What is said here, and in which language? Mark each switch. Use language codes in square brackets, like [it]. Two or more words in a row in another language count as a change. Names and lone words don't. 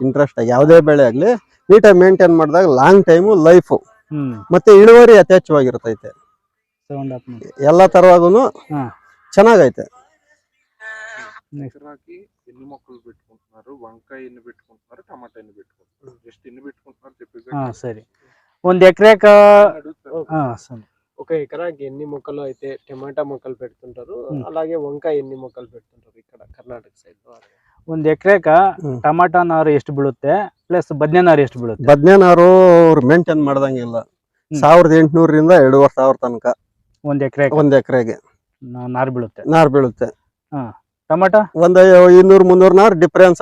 [kn] ಇಂಟ್ರೆಸ್ಟ್ ಆಗಿ ಯಾವ್ದೇ ಬೆಳೆ ಆಗ್ಲಿ ನೀಟಾಗಿ ಮೇಂಟೈನ್ ಮಾಡಿದಾಗ [en] long time life [kn] ಮತ್ತೆ ಇಳುವರಿ ಯಥೇಚ್ಛವಾಗಿರ್ತೈತೆ. ಎಲ್ಲಾ ತರವಾಗೂನು ಚೆನ್ನಾಗೈತೆ. ಎಣ್ಣೆ ಮೊಕ್ಕಳು ಬಿಟ್ಕೊಂತಾರೆ, వంకాయ ಎಣ್ಣೆ ಬಿಟ್ಕೊಂತಾರೆ, ಟಮಾಟ ಎಣ್ಣೆ ಬಿಟ್ಕೊಂತಾರೆ. ಎಷ್ಟು ಎಣ್ಣೆ ಬಿಟ್ಕೊಂತಾರೆ ಸರಿ. ಒಂದ್ ఎకరేక [te] ఒక ఎకరాకి ఎన్ని మొక్కలు అయితే టమాటా మొక్కలు పెడుతుంటారు, అలాగే వంకాయ ఎన్ని మొక్కలు పెడుతుంటారు ఇక్కడ కర్ణాటక సైడ్ లో? [kn] ಒಂದ್ ಎಕರೆಕ ಟಮಾಟಾ ನಾರು ಎಷ್ಟು ಬೀಳುತ್ತೆ ಪ್ಲಸ್ ಬದನೆ ನಾರು ಎಷ್ಟು ಬೀಳುತ್ತೆ? ಬದನೆ ನಾರು ಅವ್ರು ಮೇಂಟೈನ್ ಮಾಡ್ದಂಗಿಲ್ಲ. 1800ರಿಂದ 2500 ತನಕ ಒಂದ್ ಎಕರೆಗೆ ನಾರು ಬೀಳುತ್ತೆ. ಟಮಾಟಾ ಒಂದ್ 200-300 ನಾರು ಡಿಫರೆನ್ಸ್.